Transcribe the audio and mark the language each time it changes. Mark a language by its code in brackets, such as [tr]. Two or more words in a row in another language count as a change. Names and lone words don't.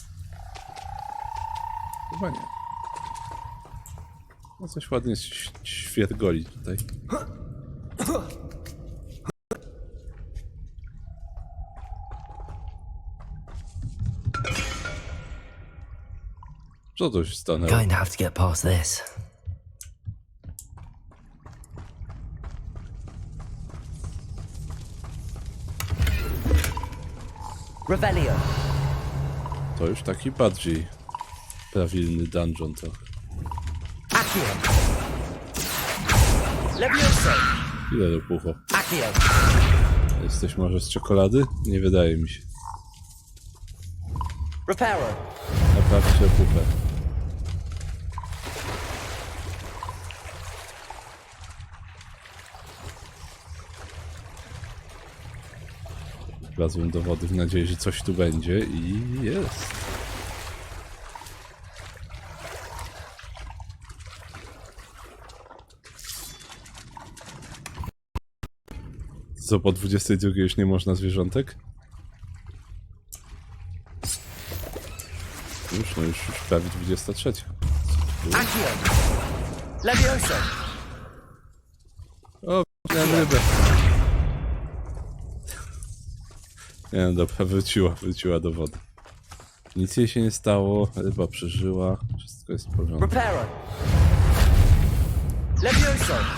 [pl] Chyba nie. No coś ładnie świergoli tutaj. Co to się stanęło? [en] Going to have to get past this. Revelio. [pl] To już taki bardziej prawilny dungeon trochę. Accio. Levioso. Ile do pucho? Accio. Jesteś może z czekolady? Nie wydaje mi się. Reparo. Naprawić puchę. Wlazłem do wody w nadziei, że coś tu będzie i jest. Co, po 22 już nie można zwierzątek? Już prawie 23. Accio. Levioso. O, miałem rybę. Nie no dobra, wróciła do wody. Nic jej się nie stało, ryba przeżyła, wszystko jest w porządku. Reparo. Levioso.